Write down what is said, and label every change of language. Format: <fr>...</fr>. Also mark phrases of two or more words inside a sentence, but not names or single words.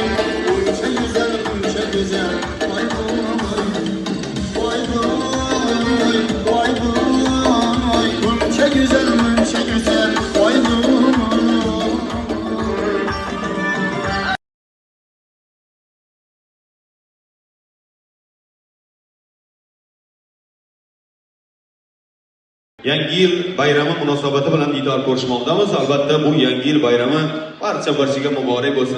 <tr>Bunca güzel, bunca güzel, vay vay. Vay vay, vay vay. Bunca güzel, bunca güzel, vay vay.</tr> <uz>Yangi yil bayrami munosabati bilan diydor ko'rishmoqdamiz. Albatta bu yangi yil bayrami barchaga muborak bo'lsin.</uz>